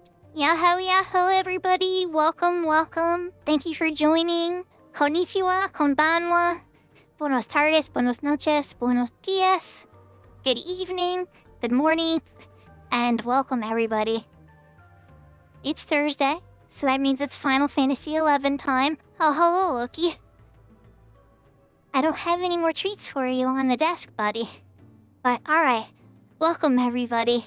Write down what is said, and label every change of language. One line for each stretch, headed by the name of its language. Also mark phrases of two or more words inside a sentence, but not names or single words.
English: Yahoo, yahoo, everybody. Welcome, welcome. Thank you for joining.
Japanese: Konnichiwa, konbanwa.
Spanish: Buenos tardes, buenos noches, buenos dias.
English: Good evening, good morning, and welcome, everybody. It's Thursday, so that means it's Final Fantasy XI time. Oh, hello, Loki. I don't have any more treats for you on the desk, buddy. But alright, welcome, everybody.